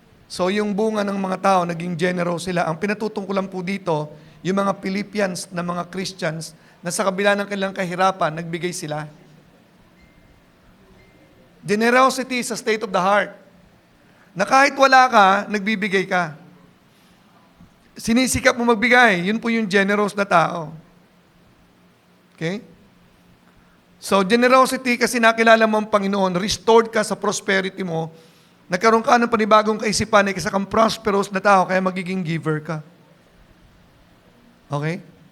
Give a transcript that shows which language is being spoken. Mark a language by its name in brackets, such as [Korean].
[Filipino] So, yung bunga ng mga tao, naging generous sila. Ang pinatutungkulan po dito, yung mga Philippians na mga Christians, na sa kabila ng kanilang kahirapan, nagbigay sila. [English] Generosity is a state of the heart. [Filipino] Na kahit wala ka, nagbibigay ka. Sinisikap mo magbigay, yun po yung generous na tao. Okay? So, generosity, kasi nakilala mo ang Panginoon, restored ka sa prosperity mo, nagkaroon ka ng panibagong kaisipan, kasi kang prosperous na tao, kaya magiging giver ka. Okay?